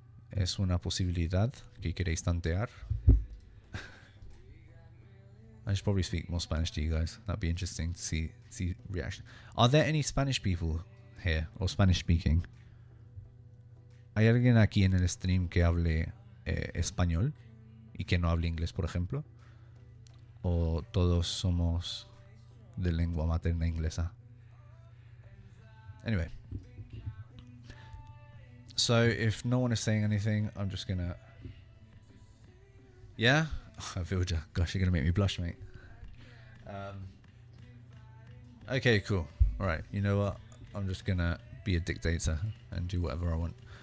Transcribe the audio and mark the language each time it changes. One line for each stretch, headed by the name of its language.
Spanish: Es una posibilidad que queréis tantear.
English: I should probably speak more Spanish to you guys. That'd be interesting to see reaction. Are there any Spanish people here, or Spanish speaking?
Spanish: ¿Hay alguien aquí en el stream que hable español y que no hable inglés, por ejemplo? ¿O todos somos de lengua materna inglesa? Anyway,
English: So if no one is saying anything, I'm just gonna. Yeah, I feel you. Gosh, you're gonna make me blush, mate. Okay, cool. All right. You know what? I'm just gonna be a dictator and do whatever I want.